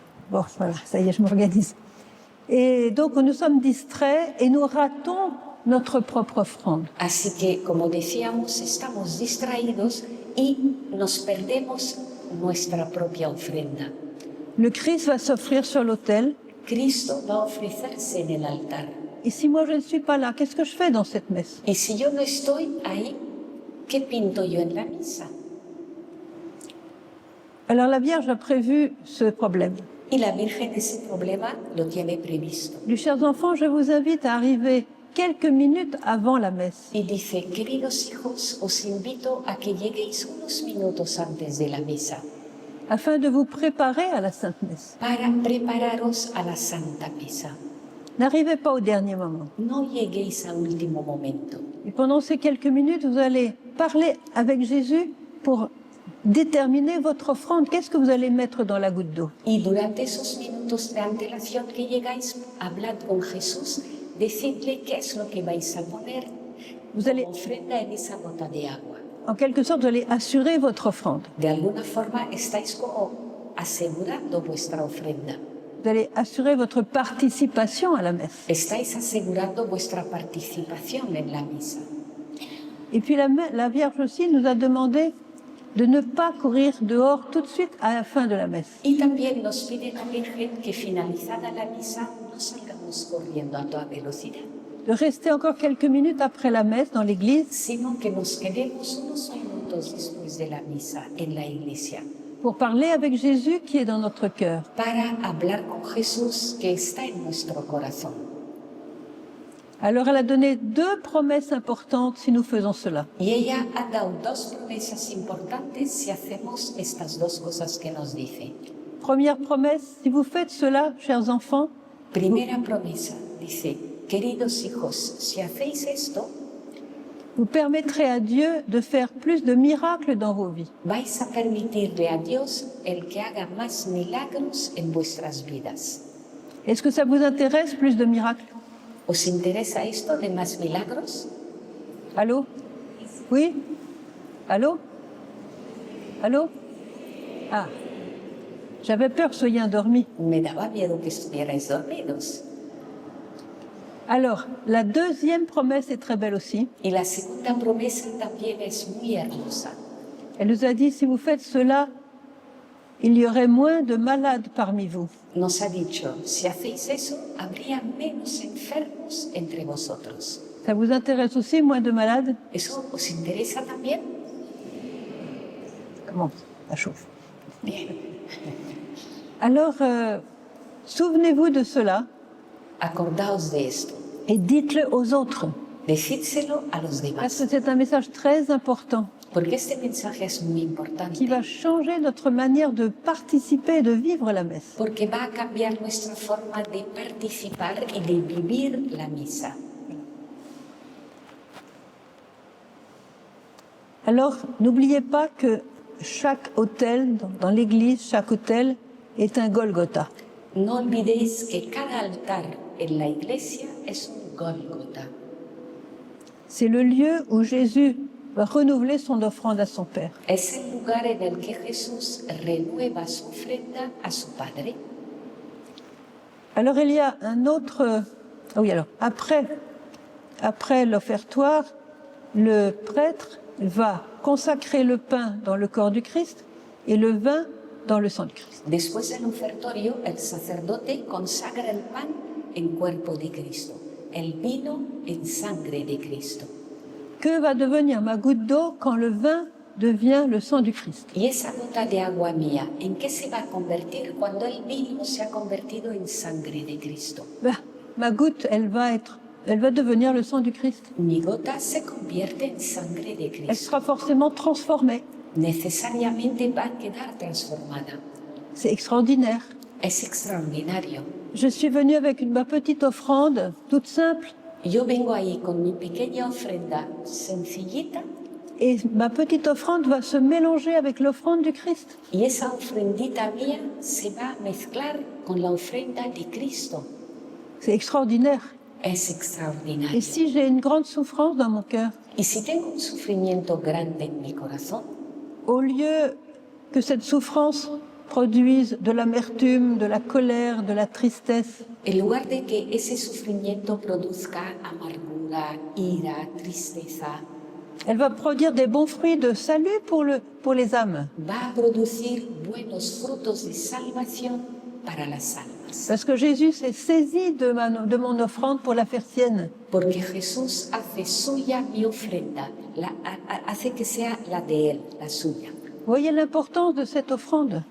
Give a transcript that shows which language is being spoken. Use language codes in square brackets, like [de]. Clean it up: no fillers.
[fr] Bon, voilà, ça y est, je m'organise. Et donc, nous sommes distraits et nous ratons notre propre offrande. [es] Así que, como decíamos, estamos distraídos y nos perdemos nuestra propia ofrenda. [fr] Le Christ va s'offrir sur l'autel. [es] Cristo va a ofrecerse en el altar. [fr] Et si moi je ne suis pas là, qu'est-ce que je fais dans cette messe? [es] Y si yo no estoy ahí, ¿qué pinto yo en la misa? [fr] Alors la Vierge a prévu ce problème. [es] Y la Virgen ese problema lo tiene previsto. [fr] Mes chers enfants, je vous invite à arriver quelques minutes avant la messe. [es] Y dice, queridos hijos, os invito a que lleguéis unos minutos antes de la misa. [fr] afin de vous préparer à la Sainte Messe. [es] para prepararos a la Santa Misa. [fr] N'arrivez pas au dernier moment. [es] No lleguéis a último momento. [fr] Et pendant ces quelques minutes, vous allez parler avec Jésus pour déterminer votre offrande. Qu'est-ce que vous allez mettre dans la goutte d'eau? [es] Y durante esos minutos de antelación que llegáis, hablad con Jesús, decidle qué es lo que vais a poner [fr] Vous allez, [es] como ofrenda en esa gota de agua. [fr] en quelque sorte, vous allez assurer votre offrande. [es] De alguna forma estáis como asegurando vuestra ofrenda. [fr] Vous allez assurer votre participation à la messe. [es] Estáis asegurando vuestra participación en la misa. [fr] Et puis la Vierge aussi nous a demandé de ne pas courir dehors tout de suite à la fin de la messe. [es] Y también nos pide la Virgen que finalizada la misa no salgamos corriendo a toda velocidad, [fr] De rester encore quelques minutes après la messe dans l'église [es] sino que nos quedemos unos minutos después de la misa en la iglesia [fr] pour parler avec Jésus qui est dans notre cœur. [es] para hablar con Jesús que está en nuestro corazón. [fr] Alors elle a donné deux promesses importantes si nous faisons cela. [es] Y ella ha dado dos promesas importantes si hacemos estas dos cosas que nos dice. [fr] Première promesse, si vous faites cela, chers enfants, [es] Primera promesa, dice, queridos hijos, si hacéis esto, [fr] vous permettrez à Dieu de faire plus de miracles dans vos vies. [es] vais a permitirle a Dios el que haga más milagros en vuestras vidas. [fr] Est-ce que ça vous intéresse, plus de miracles? [es] ¿Os interesa esto de más milagros? [fr] Allô? Oui? Allô? Allô? Ah, j'avais peur que vous soyez endormis. [es] Me daba miedo que estuvierais dormidos. [fr] Alors, la deuxième promesse est très belle aussi. [es] Y la segunda promesa también es muy hermosa. [fr] Elle nous a dit, si vous faites cela, il y aurait moins de malades parmi vous. [es] Nos ha dicho, si hacéis eso, habría menos enfermos entre vosotros. [fr] Ça vous intéresse aussi, moins de malades? [es] ¿Eso os interesa también? [fr] Comment? Ça chauffe. [es] Bien. [fr] Alors, souvenez-vous de cela [es] Acordaos de esto. [fr] et dites-le aux autres. [es] Decídselo a los [fr] Parce [es] demás. [fr] que c'est un message très important [es] Porque este mensaje es muy importante. [fr] qui va changer notre manière de participer et de vivre la messe. [es] Porque va a cambiar nuestra forma de participar y de vivir la misa. [fr] Alors, n'oubliez pas que chaque autel, dans l'église, chaque autel est un Golgotha. [es] No olvidéis que cada altar en la iglesia es un Gólgota. [fr] C'est le lieu où Jésus va renouveler son offrande à son Père. [es] Es el lugar en el que Jesús renueva su ofrenda a su Padre. [fr] Alors, il y a un autre... Ah oui, alors, après l'offertoire, le prêtre va consacrer le pain dans le corps du Christ et le vin dans le sang du Christ. [es] Después del ofertorio, el sacerdote consagra el pan en cuerpo de Cristo, el vino en sangre de Cristo. [fr] Que va devenir ma goutte d'eau quand le vin devient le sang du Christ? [es] Y esa gota de agua mía, ¿en qué se va a convertir cuando el vino se ha convertido en sangre de Cristo? [fr] Ma goutte, elle va devenir le sang du Christ. [es] Mi gota se convierte en sangre de [fr] Elle [es] Cristo. [fr] sera forcément transformée. [es] Necesariamente va a quedar transformada. [fr] C'est extraordinaire. [es] Es extraordinario. [fr] Je suis venue avec ma petite offrande, toute simple, [es] Yo vengo ahí con mi pequeña ofrenda sencillita [fr] et ma petite offrande va se mélanger avec l'offrande du Christ. [es] y esa ofrendita mía se va a mezclar con la ofrenda de Cristo. [fr] C'est extraordinaire. [es] Es [fr] Et [es] extraordinario. [fr] si j'ai une grande souffrance dans mon cœur, [es] Y si tengo un sufrimiento grande en mi corazón, [fr] au lieu que cette souffrance produise de l'amertume, de la colère, de la tristesse, [es] en lugar de que ese sufrimiento produzca amargura, ira, tristeza, [fr] elle va produire des bons fruits de salut pour les âmes. [es] va a producir buenos frutos de salvación para las almas. [fr] Parce que Jésus s'est saisi de mon offrande pour la faire sienne. [es] Porque Jesús hace suya mi ofrenda, hace que sea la de Él, la suya. [fr] Voyez l'importance de cette offrande.